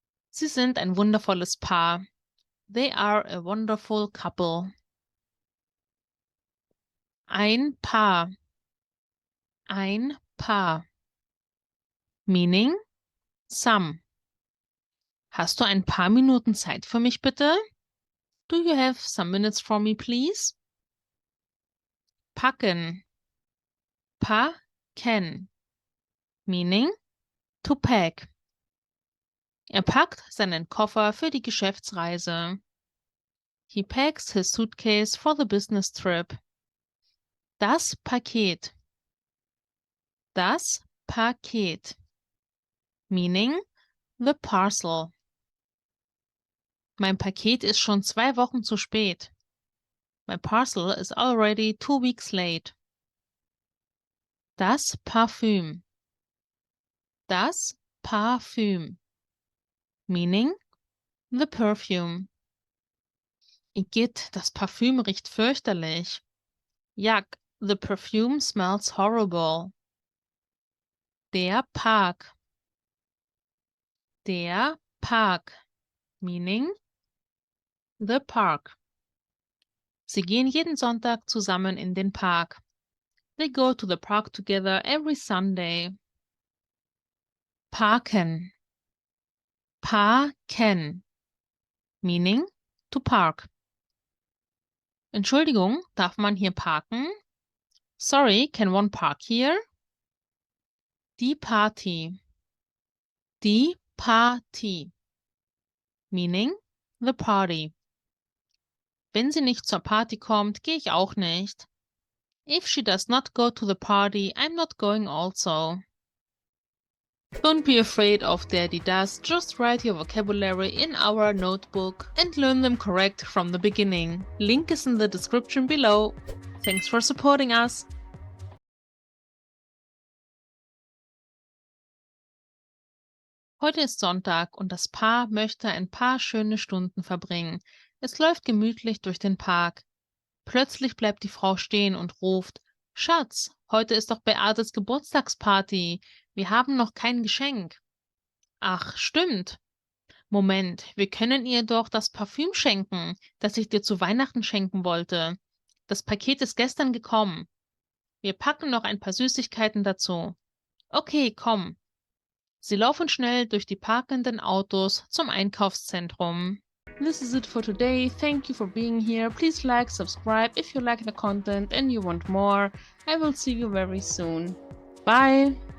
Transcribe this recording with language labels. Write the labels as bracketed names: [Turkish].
[German] Sie sind ein wundervolles Paar. [English] They are a wonderful couple. [German] Ein Paar. Ein Paar, [English] meaning some. [German] Hast du ein paar Minuten Zeit für mich, bitte? [English] Do you have some minutes for me, please? [German] Packen. Packen, [English] meaning to pack. [German] Er packt seinen Koffer für die Geschäftsreise. [English] He packs his suitcase for the business trip. [German] Das Paket. Das Paket, [English] meaning the parcel. [German] Mein Paket ist schon 2 Wochen zu spät. [English] My parcel is already 2 weeks late. [German] Das Parfüm. Das Parfüm, [English] meaning the perfume. [German] Igitt, das Parfüm riecht fürchterlich. [English] Yuck, the perfume smells horrible. [German] Der Park. Der Park, [English] meaning the park. [German] Sie gehen jeden Sonntag zusammen in den Park. [English] They go to the park together every Sunday. [German] Parken. Parken, [English] meaning to park. [German] Entschuldigung, darf man hier parken? [English] Sorry, can one park here? [German] Die Party. Die Party, [English] meaning the party. [German] Wenn sie nicht zur Party kommt, gehe ich auch nicht. [English] If she does not go to the party, I'm not going also. Don't be afraid of Daddy Does, just write your vocabulary in our notebook and learn them correct from the beginning. Link is in the description below. Thanks for supporting us. [German] Heute ist Sonntag und das Paar möchte ein paar schöne Stunden verbringen. Es läuft gemütlich durch den Park. Plötzlich bleibt die Frau stehen und ruft: Schatz, heute ist doch Beates Geburtstagsparty. Wir haben noch kein Geschenk. Ach, stimmt. Moment, wir können ihr doch das Parfüm schenken, das ich dir zu Weihnachten schenken wollte. Das Paket ist gestern gekommen. Wir packen noch ein paar Süßigkeiten dazu. Okay, komm. Sie laufen schnell durch die parkenden Autos zum Einkaufszentrum. [English] This is it for today. Thank you for being here. Please like, subscribe if you like the content and you want more. I will see you very soon. Bye!